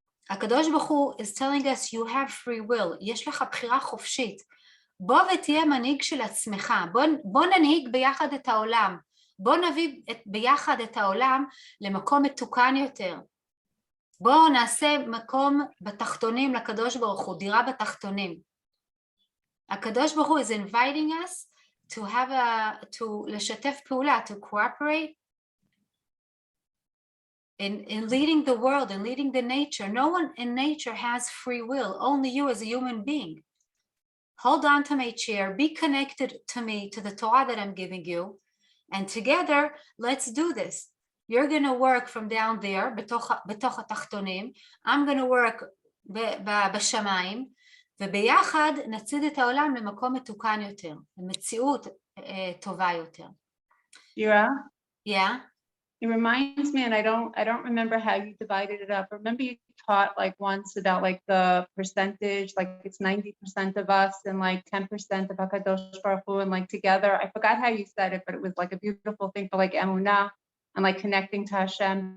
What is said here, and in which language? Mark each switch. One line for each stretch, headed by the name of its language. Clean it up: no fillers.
English: הקדוש ברוך הוא is telling us you have free will,
Hebrew: יש לך בחירה חופשית. בוא ותהיה מנהיג של עצמך, בוא ננהיג ביחד את העולם, בוא נביא ביחד את העולם למקום מתוקן יותר. בוא נעשה מקום בתחתונים לקדוש ברוך הוא, דירה בתחתונים.
English: הקדוש ברוך הוא is inviting us to
Hebrew: לשתף פעולה,
English: to cooperate in leading the world, in leading the nature. No one in nature has free will, only you as a human being. Hold on to my chair, be connected to me, to the Torah that I'm giving you, and together, let's do this. You're going to work from down there,
Hebrew: בתוך התחתונים,
English: I'm going to work
Hebrew: בשמיים, וביחד נצעיד את העולם למקום מתוקן יותר, למציאות טובה יותר.
English: Shira? Yeah? It reminds me, and I don't remember how you divided it up. Remember you taught like once about like the percentage, like it's 90% of us and like 10% of HaKadosh Baruch Hu, and like together. I forgot how you said it, but it was like a beautiful thing for like emunah and like connecting to Hashem.